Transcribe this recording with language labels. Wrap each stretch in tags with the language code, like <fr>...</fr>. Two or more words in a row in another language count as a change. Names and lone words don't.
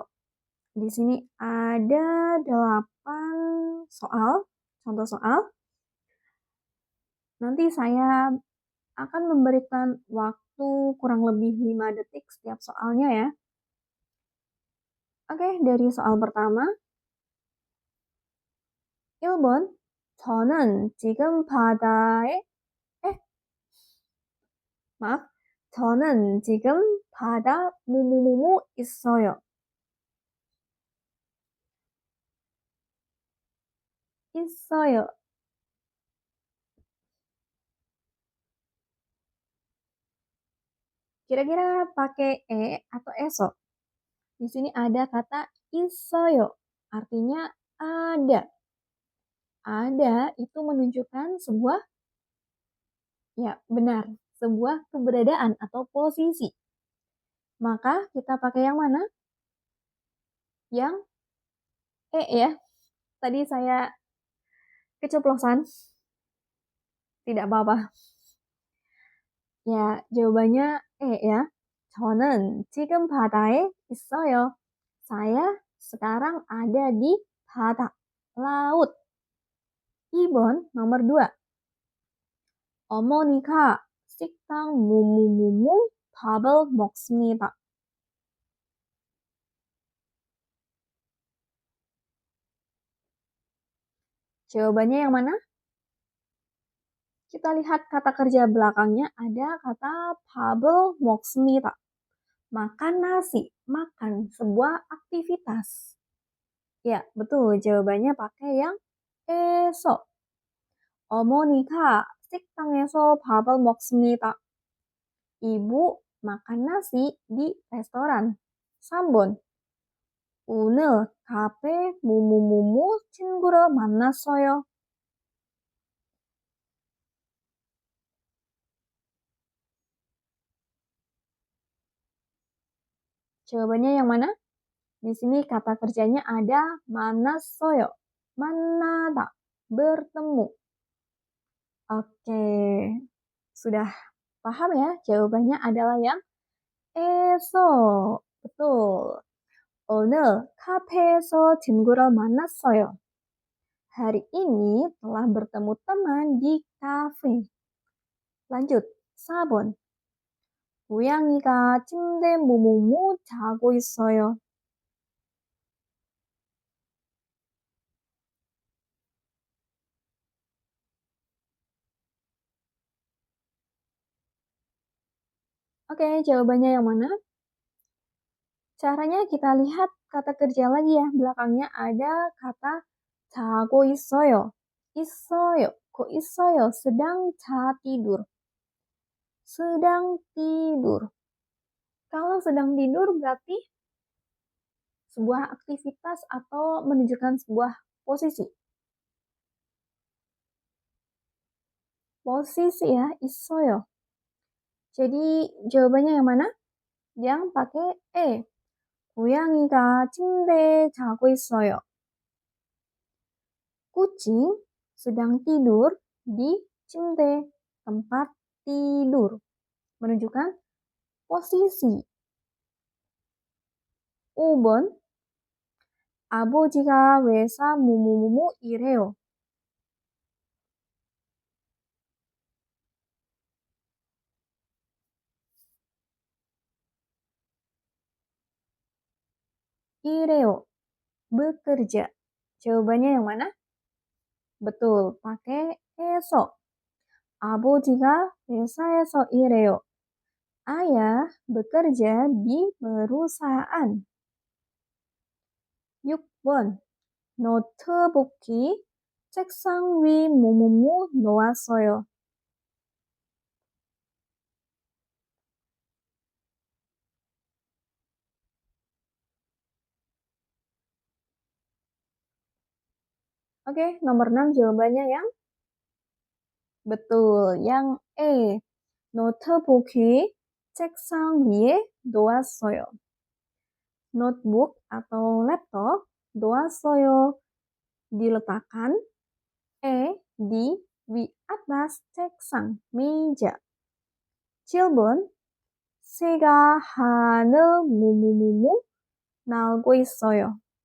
<id>Di sini ada 8 soal, contoh soal. Nanti saya akan memberikan waktu kurang lebih 5 detik setiap soalnya ya. Oke, dari soal pertama.</id> <ko>1번, 저는 지금 바다에, 저는 지금 바다 뭐뭐뭐뭐 있어요. 있어요.</ko> <id>Kira-kira pakai atau eso? Di sini ada kata 있어요. Artinya ada. Ada itu menunjukkan sebuah, ya benar, sebuah keberadaan atau posisi. Maka kita pakai yang mana? Yang ya. Tadi saya keceplosan. Tidak apa-apa. Ya, jawabannya ya.</id> <ko>저는 지금 바다에 있어요.</ko> <id>Saya sekarang ada di 바다, laut. 2번, nomor 2.</id> <ko>어머니가 식당 뭐뭐뭐뭐 밥을 먹습니다.</ko> <id>Jawabannya yang mana? Kita lihat kata kerja belakangnya ada kata</id> <ko>밥을 먹습니다.</ko> <id>Makan nasi, makan, sebuah aktivitas. Ya, betul. Jawabannya pakai yang eso.</id> <ko>어머니가 식당에서 밥을 먹습니다.</ko> <id>Ibu makan nasi di restoran.</id> <ko>3번. 오늘 카페 뭐뭐뭐뭐 친구를 만났어요.</ko> <id>Jawabannya yang mana? Di sini kata kerjanya ada 만났어요. 만나다, bertemu. Oke, sudah paham ya? Jawabannya adalah yang esok. Betul.</id> <ko>오늘 카페에서 친구를 만났어요.</ko> <id>Hari ini telah bertemu teman di kafe. Lanjut,</id> <ko>4번. 고양이가 침대 모모모 자고 있어요.</ko> <id>Oke, jawabannya yang mana? Caranya kita lihat kata kerja lagi ya. Belakangnya ada kata</id> <ko>자고 있어요. 있어요. Kok 있어요?</ko> <id>Sedang tidur. Sedang tidur. Kalau sedang tidur berarti sebuah aktivitas atau menunjukkan sebuah posisi. Posisi ya, 있어요. Jadi jawabannya yang mana? Yang pakai E.</id> <ko>고양이가 침대에 자고 있어요.</ko> <id>Kucing sedang tidur di 침대, tempat tidur. Menunjukkan posisi.</id> <ko>5번. 아버지가 회사 뭐뭐뭐뭐 일해요. 일해요.</ko> <id>Bekerja. Jawabannya yang mana? Betul, pakai esok.</id> <ko>아버지가 회사에서 일해요.</ko> <id>Ayah bekerja di perusahaan.</id> <ko>6번. 노트북이 책상 위 뭐뭐뭐 놓았어요.</ko> <id>Oke, nomor 6 jawabannya yang betul, yang E.</id> <ko>노트북이 책상 위에 놓았어요.</ko> <id>Notebook atau laptop 놓았어요 diletakkan di atas 책상 meja.</id> <ko>7번 새가 하늘 무무무무 날고 있어요.</ko>